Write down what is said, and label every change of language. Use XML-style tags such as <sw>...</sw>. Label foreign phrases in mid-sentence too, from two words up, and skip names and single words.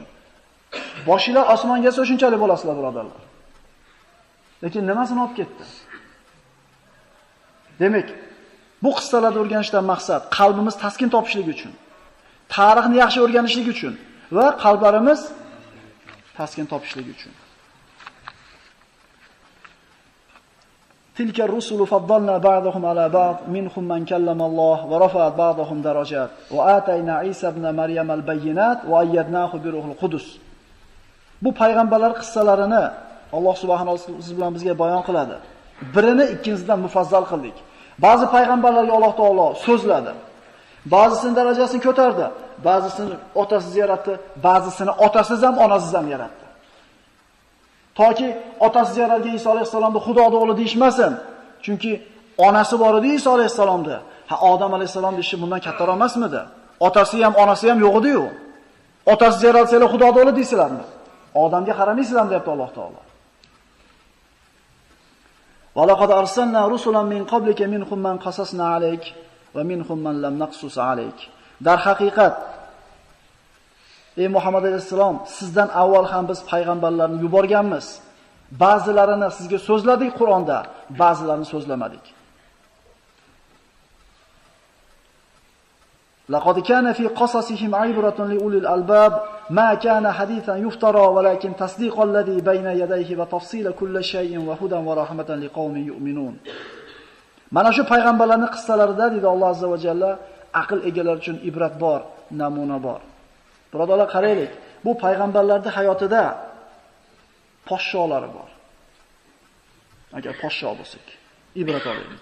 <uz>Boshinglar osmonga kelsa shunchalik bo'lasizlar, birodarlar. Lekin nimasini olib ketdi? Demak, bu qissalarni o'rganishdan maqsad qalbimiz taskin topishligi uchun, tarixni yaxshi o'rganishlik uchun va qalblarimiz taskin topishligi uchun.</uz> <ar>تلك الرسل فضلنا بعضهم على بعض منهم من كلم الله ورفع بعضهم درجات وآتينا عيسى ابن مريم البينات وأيدناه بروح القدس.</ar> <uz>Bu payg'ambarlar qissalarini Alloh</uz> <ar>سبحانه وتعالى</ar> <uz>siz bilan bizga bayon qiladi. Birini ikkinchisidan mufazzal qildik. Ba'zi payg'ambarlarga Alloh taolo so'zladi. Ba'zisining darajasini ko'tardi, ba'zisini otasiz yaratdi, ba'zisini otasiz ham, onasiz ham yaratdi. Toki otasiz yaratgan Iso alayhisalomni Xudoning o'g'li deyishmasin. Chunki onasi bor edi Iso alayhisalomda. Ha, Odam alayhisalomning ishi bundan kattaroq emasmidi? Otasi ham, onasi ham yo'q edi-yu. Otasiz yaratsalar Xudoning o'g'li deysizlarmi? Odamga qaramaysizlarmi deyapti Alloh taolo.</uz> <ar>ولقد أرسلنا رسلا من قبلك منهم من قصصنا عليك ومنهم من لم نقصص عليك.</ar> <uz>Dar haqiqat ey Muhammad alayhisalom, sizdan avval ham biz payg'ambarlarni yuborganmiz. Ba'zilarini sizga so'zladik Qur'onda, ba'zilarini so'zlamadik.</uz> <ar>لقد كان في قصصهم عبرة لأولي الألباب ما كان حديثا يفترى ولكن تصديق الذي بين يديه وتفصيل كل شيء وهدى ورحمة لقوم يؤمنون.</ar> <uz>Mana shu payg'ambarlarning qissalarida deydi Alloh</uz> <ar>عز وجل</ar> <uz>aql egalari uchun ibrat bor, namuna bor. Birodarlar, qaraylik. Bu payg'ambarlarning hayotida poshsholari bor. Agar poshsho bo'lsak, ibrat olaylik.</uz>